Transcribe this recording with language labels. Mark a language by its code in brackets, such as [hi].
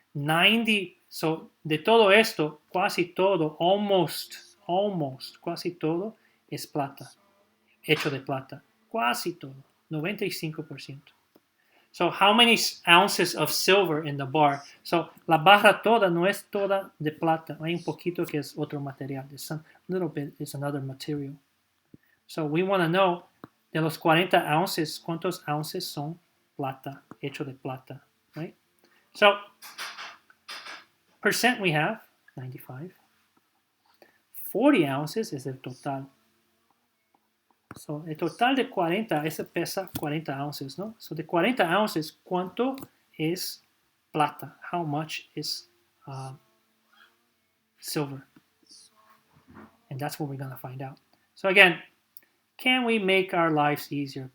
[es] 90, so de todo esto, casi todo, [en] almost, [es] casi todo es plata, hecho de plata. Casi todo, 95%. [en] So how many ounces of silver in the bar? [es] So la barra toda no es toda de plata. Hay un poquito que es otro material. [en] There's a little bit is another material. So we want to know [es] de los 40 ounces, ¿cuántos ounces son plata, hecho de plata? [en] Right? So percent we have? 95. 40 ounces is [es] el total. So, el total de 40, ese pesa 40 ounces, ¿no? So, de 40 ounces, ¿cuánto es plata? [en] How much is silver? And that's what we're going to find out. So, again, can we make our lives easier?